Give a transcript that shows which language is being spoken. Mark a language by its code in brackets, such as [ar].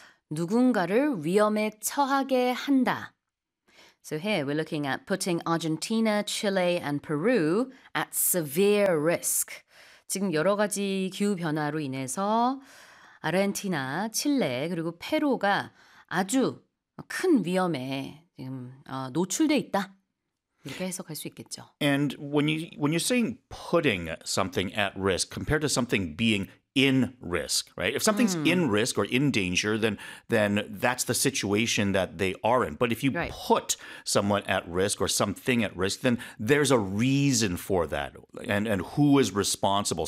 [ko] 누군가를 위험에 처하게 한다. [en] So here we're looking at putting Argentina, Chile, and Peru at severe risk. [ko] 지금 여러 가지 기후 변화로 인해서 아르헨티나, 칠레 그리고 페루가 아주 큰 위험에 지금 노출돼 있다. 이렇게 해석할 수 있겠죠. [en] And when you're saying putting something at risk compared to something being in risk, right? If something's in risk or in danger, then that's the situation that they are in. But if you put someone at risk or something at risk, then there's a reason for that and who is responsible.